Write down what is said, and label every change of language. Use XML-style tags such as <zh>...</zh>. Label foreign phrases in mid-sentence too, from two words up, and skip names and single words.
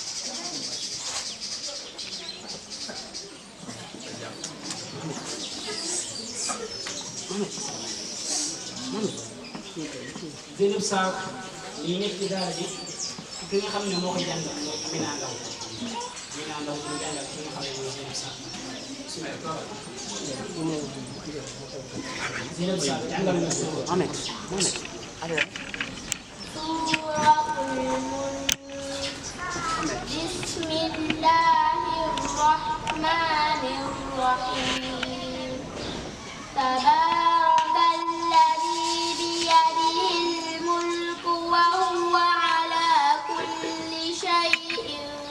<wo>Zeynab Sarr ñii nekk ci daara ji ki nga xam ne moo koy jàngal mooy Amina Ndaw Amina Ndaw ñu jàngal ki nga xam ne mooy Zeynab Sarr Zeynab Sarr jàngal na</wo> <ar>بسم الله الرحمن الرحيم تبارك الذي بيده الملك وهو على كل شيء</ar>